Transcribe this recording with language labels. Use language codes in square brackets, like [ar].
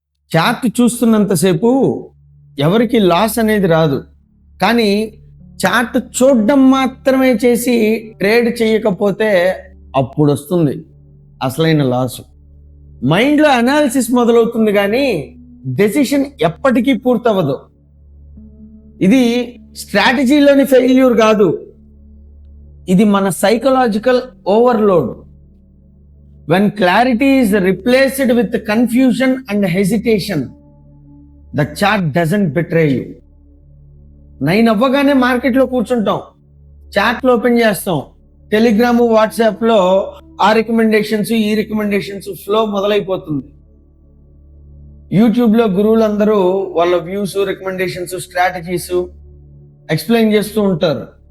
[te] Chart చూస్తున్నంతసేపు ఎవరికి loss అనేది రాదు, కానీ చార్ట్ చూడడం మాత్రమే చేసి ట్రేడ్ చేయకపోతే అప్పుడు వస్తుంది అసలైన లాసు. మైండ్లో అనాలిసిస్ మొదలవుతుంది కానీ డెసిషన్ ఎప్పటికీ పూర్తవ్వదు. ఇది స్ట్రాటజీలోని ఫెయిల్యూర్ కాదు, ఇది మన psychological overload. [en] When clarity is replaced with confusion and hesitation, the chart doesn't betray you. [te] 9 అవ్వగానే మార్కెట్లో కూర్చుంటాం, చార్ట్లు ఓపెన్ చేస్తాం, టెలిగ్రామ్ వాట్సాప్లో ఆ రికమెండేషన్స్ ఈ రికమెండేషన్స్ ఫ్లో మొదలైపోతుంది. యూట్యూబ్లో గురువులందరూ వాళ్ళ వ్యూస్, రికమెండేషన్స్, స్ట్రాటజీస్ ఎక్స్ప్లెయిన్ చేస్తూ ఉంటారు.